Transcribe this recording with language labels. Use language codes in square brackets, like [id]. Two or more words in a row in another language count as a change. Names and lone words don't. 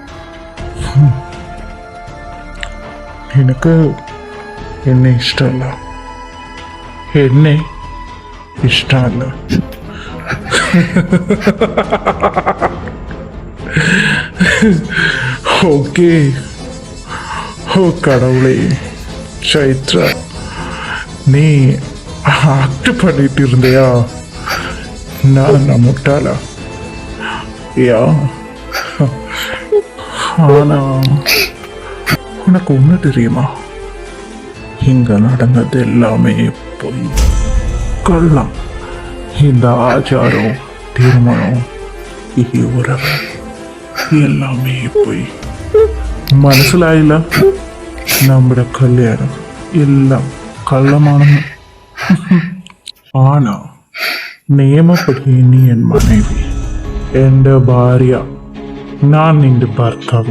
[ml] നിനക്ക് എന്നെ ഇഷ്ടമല്ല, എന്നെ ഇഷ്ടമല്ല. ഓക്കേ. [ta] ഓ கடவுளே, சைத்ரா நீ ஆக்ட் பண்ணிட்டு இருந்தியா? நான் முட்டாளா? யா, ஆனா உனக்கு ஒண்ணு தெரியுமா? இங்க நடந்தது எல்லாமே போய் கள்ளம். இந்த ஆச்சாரம், திருமணம், ஈ உறவு எல்லாமே போயி. [ml] മനസ്സിലായില്ല? നമ്മുടെ കല്യാണം എല്ലാം കള്ളമാണെന്ന്. ആണോ? [ta] நியமப்படி நீ என் மனைவி, [ml] എൻ്റെ ഭാര്യ, ഞാൻ നിന്റെ ഭർത്താവ്.